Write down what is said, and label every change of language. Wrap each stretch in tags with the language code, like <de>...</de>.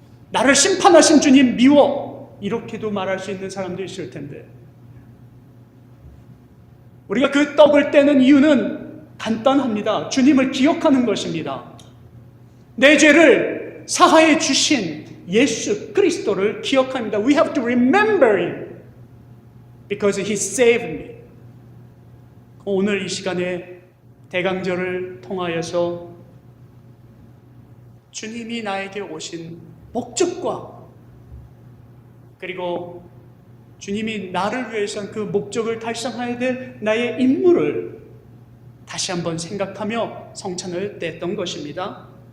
<ko>나를 심판하신 주님 미워, 이렇게도 말할 수 있는 사람도 있을 텐데, 우리가 그 떡을 떼는 이유는 간단합니다. 주님을 기억하는 것입니다. 내 죄를 사하여 주신 예수 그리스도를 기억합니다.</ko> <en>We have to remember Him because He saved me.</en> <ko>오늘 이 시간에 대강절을 통하여서 주님이 나에게 오신 목적과, 그리고 주님이 나를 위해서 그 목적을 달성해야 될 나의 임무를 다시 한번 생각하며 성찬을 뗐던 것입니다.</ko>